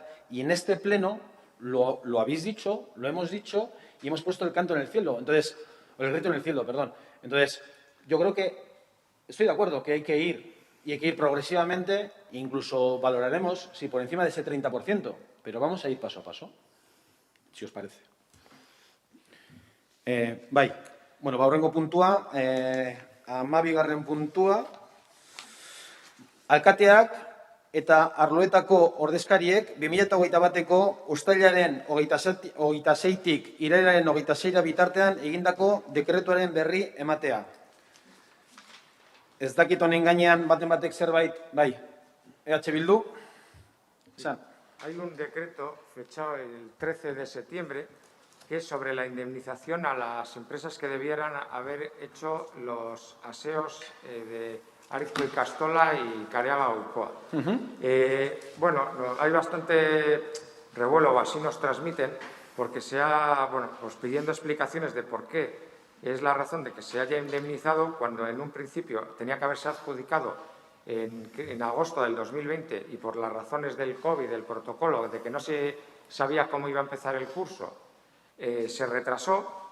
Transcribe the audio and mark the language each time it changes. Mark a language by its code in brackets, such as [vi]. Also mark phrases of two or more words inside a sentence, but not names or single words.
[es] Y en este pleno lo habéis dicho, lo hemos dicho y hemos puesto el canto en el cielo. Entonces, o el grito en el cielo, perdón. Entonces, yo creo que estoy de acuerdo que hay que ir progresivamente, incluso valoraremos si por encima de ese 30%, pero vamos a ir paso a paso, si os parece. [eu] Bai, bueno, aurrengo puntua, 12. puntua, alkateak eta arloetako ordezkariek 2021ko uztailaren 26tik irailaren 26 bitartean egindako dekretuaren berri ematea. Ez dakit honen gainean batek zerbait, bai, EH Bildu. [es] Hay un decreto fechado el 13 de septiembre que es sobre la indemnización a las empresas que debieran haber hecho los aseos de Arizpe y Castola y Careaga Ulcoa. Bueno, hay bastante revuelo, o así nos transmiten, porque se ha, pues pidiendo explicaciones de por qué es la razón de que se haya indemnizado cuando en un principio tenía que haberse adjudicado en agosto del 2020 y por las razones del COVID, del protocolo, de que no se sabía cómo iba a empezar el curso, se retrasó.